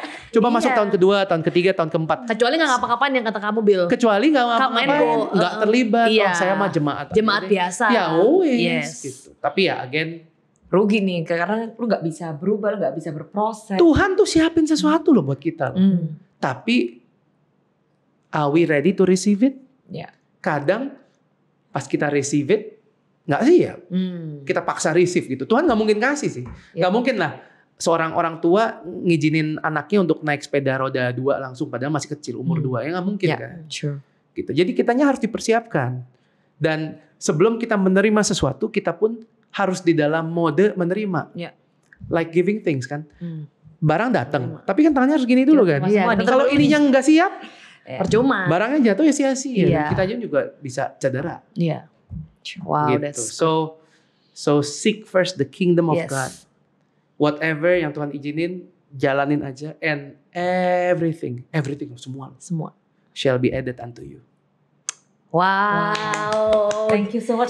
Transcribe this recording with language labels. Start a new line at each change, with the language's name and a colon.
Indonesian: Coba masuk tahun kedua, tahun ketiga, tahun keempat. Kecuali enggak ngapa-ngapain yang kata kamu, Bill. Kecuali enggak ngapa-ngapain, enggak terlibat. Saya mah jemaat biasa. Ya gitu. Tapi ya again, rugi nih karena lu nggak bisa berubah, lu nggak bisa berproses. Tuhan tuh siapin sesuatu loh buat kita loh.
English: Tapi are we ready to receive it?
Indonesian: Kadang pas kita receive it, nggak siap. Kita paksa receive gitu. Tuhan nggak mungkin kasih sih. Nggak mungkin lah seorang orang tua ngizinin anaknya untuk naik sepeda roda 2 langsung padahal masih kecil umur 2. Ya nggak mungkin kan. Gitu. Jadi kitanya harus dipersiapkan. Dan sebelum kita menerima sesuatu, kita pun harus di dalam mode menerima.
English: Like giving things
Indonesian: kan. Barang datang, tapi kan tangannya harus gini dulu kan. Kalau ininya nggak siap, percuma. Barangnya jatuh ya sia-sia. Kita juga bisa cedera. Wow, gitu.
English: So seek first the kingdom of God. Whatever
Indonesian: yang Tuhan izinin, jalanin aja,
English: and everything
Indonesian: semua
English: shall be added unto you. Wow. Thank you so much.